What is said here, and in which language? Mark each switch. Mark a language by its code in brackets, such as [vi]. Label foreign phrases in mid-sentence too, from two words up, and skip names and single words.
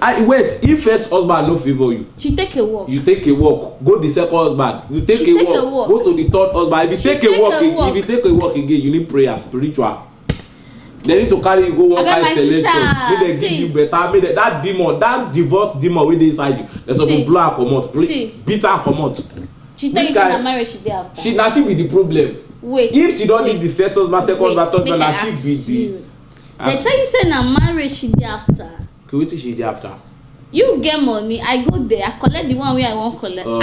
[pcm] Wait, if first husband no favor you, she take a walk. You take a walk. Go the second husband. You take a walk. Go to the third husband. If you take a walk again, you need prayer, spiritual. They need to carry you go one kind selection. May they give you better. May that demon, that divorce demon wey dey inside you, they suppose blow and comot, beat and comot. She tell you say na marriage she dey after. She be the problem. Wait. If she don't need the first husband, second husband, third husband, she be the. They tell you say na marriage she dey after. Okay, wetin she dey after? You get money, I go there, I collect the one wey I wan collect.